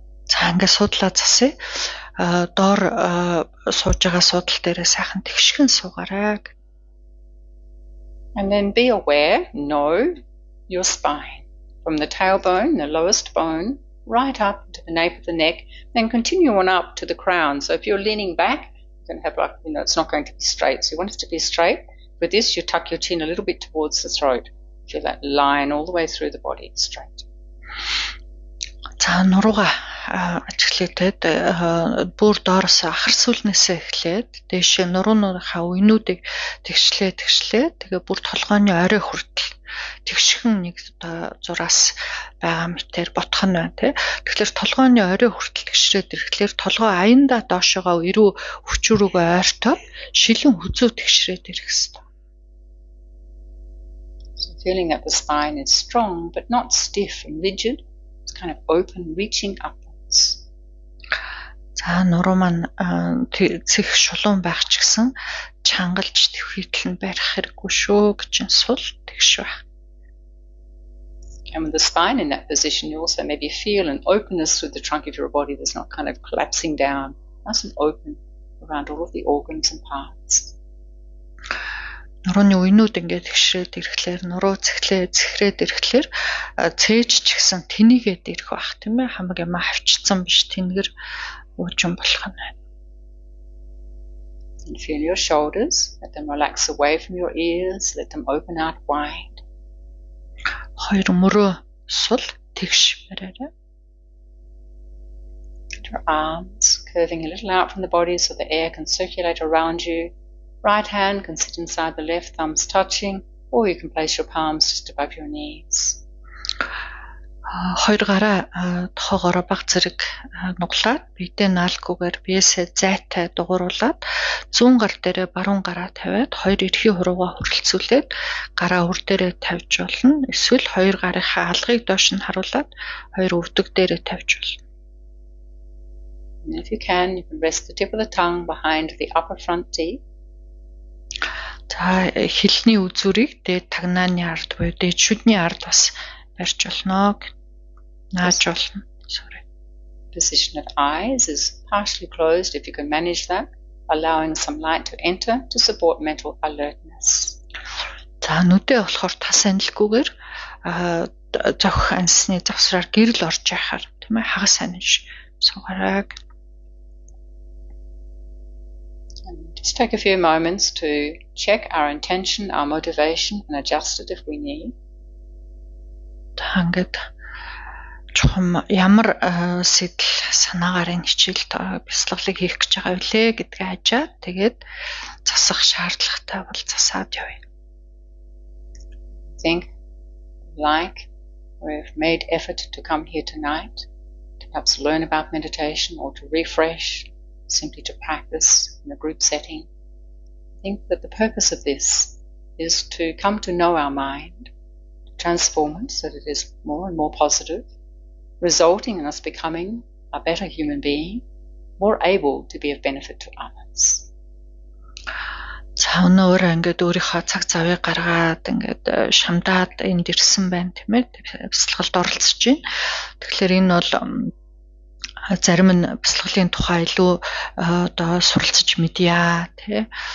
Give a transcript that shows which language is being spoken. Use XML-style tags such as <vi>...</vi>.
<mn>За ингээд суудлаа засъя. Доор сууж байгаа суудал дээрээ сайхан тэгшгэн суугаарай.</mn> <en>And then be aware, know your spine. From the tailbone, the lowest bone, right up to the nape of the neck, then continue on up to the crown. So if you're leaning back, you can have it's not going to be straight. So you want it to be straight. With this, you tuck your chin a little bit towards the throat. Feel that line all the way through the body, straight.</en> <mn>За нурууга ажиглээд бүр доороос ахар сүлнээсээ эхлээд дээшээ нуруунуудынхаа үенүүдийг тэгшлээ тэгээ бүр толгойн орой хүртэл тэгшхэн нэг зураас байгаа мэтээр ботох нь байна тий. Тэгэхээр толгойн орой хүртэл тэгшрээд ирэхлээр толгой аяндаа доошогоо эрүү хүчрүүгөө ойртоод шилэн хүзүү тэгшрээд ирэх ёстой.</mn> <en>So feeling that the spine is strong but not stiff and rigid. Kind of open, reaching upwards.</en> <mn>За нуруу маань цэх шулуун байх ч гэсэн чангалж төвхийтэл нь барих хэрэггүй шүү гэж сул тэгш байх.</mn> <en>And with the spine in that position, you also maybe feel an openness through the trunk of your body that's not kind of collapsing down. Nice and open around all of the organs and parts.</en> <mn>Нурууны үенүүд ингээд тэгшрээд ирэхлээр нуруу цэхрээд ирэхлээр цээж ч гэсэн тэнийгээд ирэх бах тийм ээ хамаг юм хавчцсан биш тэнгэр уужин болох нь байна.</mn> <en>And feel your shoulders, let them relax away from your ears, let them open out wide.</en> <mn>Хоёр мөрөө сул тэгш бариарай.</mn> <en>Your arms curving a little out from the body so the air can circulate around you. Right hand can sit inside the left, thumbs touching, or you can place your palms just above your knees.</en> <mn>Хоёр гараа тохоогоор баг зэрэг нуглаад бидээ наалгүйгээр биесээ зайтай дугууруулад зүүн гар дээрээ баруун гараа тавиад хоёр эрхий хуруугаа хөрөлцүүлээд гараа өр дээрээ тавьж болно. Эсвэл хоёр гарынхаа алгыг доош нь харуулад хоёр өвдөг дээрээ тавьж болно.</mn> <en>And if you can rest the tip of the tongue behind the upper front teeth.</en> <mn>За хэлний үзүүрийг дээд тагнааны ард буюу дээд шүдний ард бас барьж болно. Нааж болно.</mn> <en>Sorry. Position of eyes is partially closed if you can manage that, allowing some light to enter to support mental alertness.</en> <mn>За нүдээ болохоор тас анилгүйгээр зохих ансны завсраар гэрэл орж яхаар тийм ээ хагас аниж суугаарай.</mn> <en>Just take a few moments to check our intention, our motivation, and adjust it if we need.</en> <mn>Ингээд чухам ямар сэтэл санаагаар энэ хичээл бясалгалыг хийх гэж байгаа вэ гэдгээ хажаад тэгээд засах шаардлагатай бол засаад явъя.</mn> <en>Think like we've made effort to come here tonight to perhaps learn about meditation or to refresh, simply to practice in a group setting. I think that the purpose of this is to come to know our mind, to transform it so that it is more and more positive, resulting in us becoming a better human being, more able to be of benefit to others.</en> <mn>За өнөөр ингээд өөрийнхөө цаг завыг гаргаад ингээд шамдаад энд ирсэн байна тийм ээ. Бясалгалд оролцож байна. Тэгэхээр энэ бол зарим нь бясалгалын тухай илүү одоо суралцж мэдъя тий.</mn>